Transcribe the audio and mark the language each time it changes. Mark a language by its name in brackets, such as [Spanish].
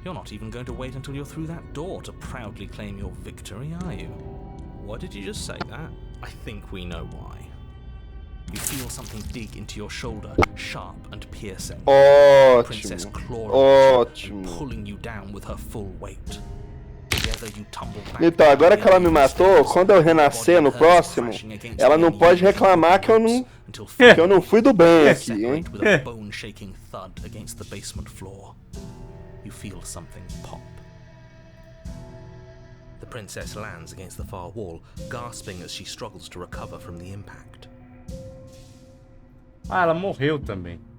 [English] You're not even going to wait until you're through that door to proudly claim your victory, are you? Why did you just say that? I think we know why. You feel something dig into your shoulder, sharp and piercing. The princess clawing at you and pulling you down with her full weight. Together you tumble back. [Portuguese] Então, agora que ela me matou, quando eu renascer no próximo, ela não pode reclamar que eu não fui do bem aqui, hein? [English] With a bone-shaking thud against the basement floor. You feel something pop. The princess lands against the far wall, gasping as she struggles to recover from the impact. [Portuguese] Ah, ela morreu também.